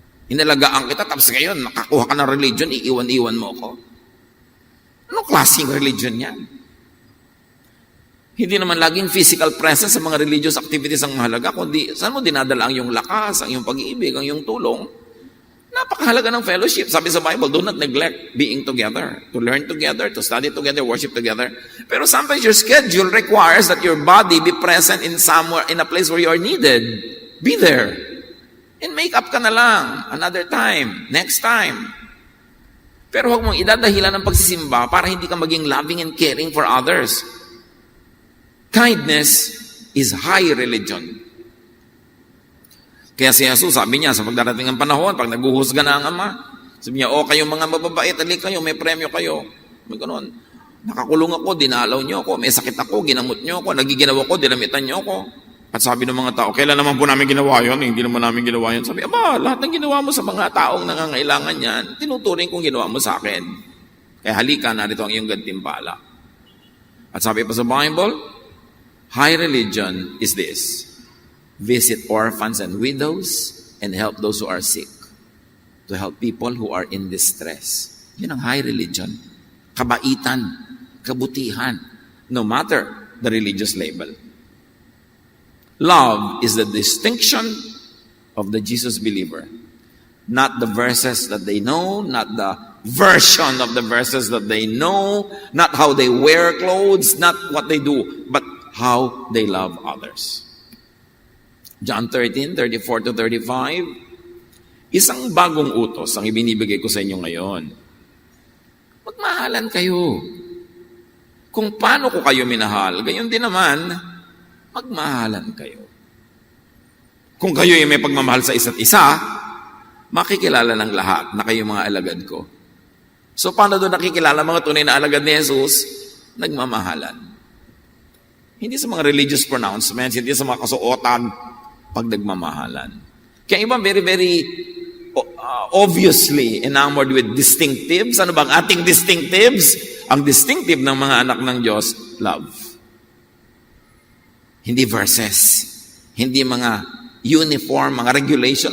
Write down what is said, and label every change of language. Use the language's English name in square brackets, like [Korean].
[Filipino] Inalagaan kita, tapos ngayon, nakakuha ka ng religion, iiwan-iwan mo ako. Anong klaseng religion yan? Hindi naman laging physical presence sa mga religious activities ang mahalaga, kundi saan mo dinadala ang iyong lakas, ang iyong pag-ibig, ang iyong tulong. Napakahalaga ng fellowship. Sabi sa Bible, [English] do not neglect being together, to learn together, to study together, worship together. [Filipino] Pero [English] sometimes your schedule requires that your body be present in somewhere, in a place where you are needed. Be there. And make up [Filipino] ka na lang. [English] Another time. Next time. [Filipino] Pero huwag mong idadahilan ng pagsisimba para hindi ka maging [English] loving and caring for others. Kindness is high religion. [Filipino] Kaya si Jesus, sabi niya, sa pagdarating ng panahon, pag naguhusga na ang Ama, sabi niya, kayong mga mababait, alik kayo, may premyo kayo. May ganoon. Nakakulong ako, dinalaw niyo ako, may sakit ako, ginamot niyo ako, nagiginawa ko, dinamitan niyo ako. At sabi ng mga tao, kailan naman po namin ginawa yun? Hindi naman namin ginawa yun. Sabi, lahat ng ginawa mo sa mga taong nangangailangan yan, tinuturing kong ginawa mo sa akin. Kaya halika, narito ang iyong gantimpala. At sabi pa sa Bible, [English] high religion is this: visit orphans and widows and help those who are sick. To help people who are in distress. [Filipino] Yun ang [English] high religion. [Filipino] Kabaitan, kabutihan, no matter the religious label. [English] Love is the distinction of the Jesus believer. Not the verses that they know, not the version of the verses that they know, not how they wear clothes, not what they do, but how they love others. [Filipino] John 13:34-35, isang bagong utos ang ibinibigay ko sa inyo ngayon. Magmahalan kayo. Kung paano ko kayo minahal, gayon din naman, magmahalan kayo. Kung kayo ay may pagmamahal sa isa't isa, makikilala ng lahat na kayo mga alagad ko. So paano doon nakikilala mga tunay na alagad ni Jesus? Nagmamahalan. Hindi sa mga religious pronouncements, hindi sa mga kasuotan, pag nagmamahalan. Kaya iba [English] very, very obviously enamored with distinctives. [Filipino] Ano bang ating distinctives? Ang distinctive ng mga anak ng Diyos, love. Hindi verses. Hindi mga uniform, mga regulation.